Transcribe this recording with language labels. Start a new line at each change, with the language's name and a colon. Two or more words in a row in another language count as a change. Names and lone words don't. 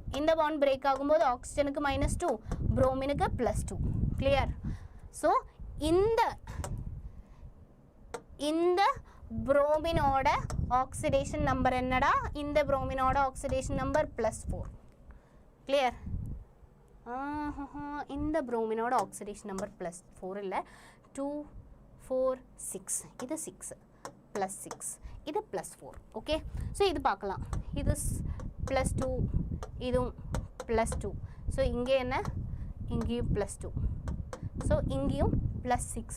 Tamil: இந்த
English: bond break
Tamil: ஆகும்போது ஆக்சிஜனுக்கு -2, புரோமினுக்கு +2. கிளியர்? ஸோ இந்த புரோமினோட
English: oxidation number
Tamil: என்னடா? இந்த புரோமினோட
English: oxidation number
Tamil: +4. கிளியர்? இந்த
English: bromine oxidation number plus 4
Tamil: இல்ல 2 4 6 இது 6 plus 6 இது plus 4
English: okay so
Tamil: இது பார்க்கலாம் இது plus 2 இதுவும் plus 2 so இங்கே என்ன இங்கேயும் plus 2 so இங்கேயும் plus 6